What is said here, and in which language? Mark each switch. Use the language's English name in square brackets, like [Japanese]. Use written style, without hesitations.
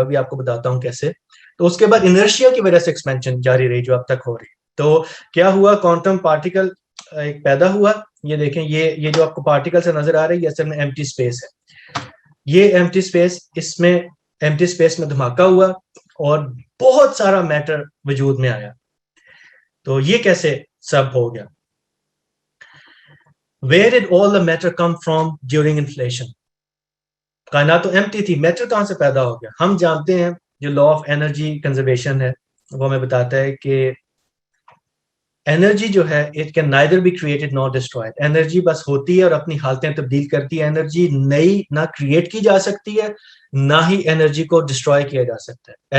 [Urdu] ابھی آپ کو بتاتا ہوں کیسے. تو اس کے بعد انرشیا کی وجہ سے ایکسپینشن جاری رہی جو اب تک ہو رہی. تو کیا ہوا, کوانٹم پارٹیکل ایک پیدا ہوا. یہ دیکھیں یہ جو آپ کو پارٹیکل سے نظر آ رہی ہے, یہ اصل میں ایمٹی اسپیس ہے. یہ ایمٹی اسپیس, اس میں ایمٹی اسپیس میں دھماکہ ہوا, اور بہت سارا میٹر وجود میں آیا. تو یہ کیسے سب ہو گیا؟ [English] Where did all the matter come from during inflation? [Urdu] کائنات تو ایمٹی تھی, میٹر کہاں سے پیدا ہو گیا؟ ہم جانتے ہیں جو لا آف انرجی کنزرویشن ہے وہ ہمیں بتاتا ہے کہ انرجی جو ہے [English] It can neither be created nor destroyed. [Urdu] انرجی بس ہوتی ہے اور اپنی حالتیں تبدیل کرتی ہے. انرجی نئی نہ کریٹ کی جا سکتی ہے نہ ہی انرجی کو ڈسٹرائے کیا جا سکتا ہے.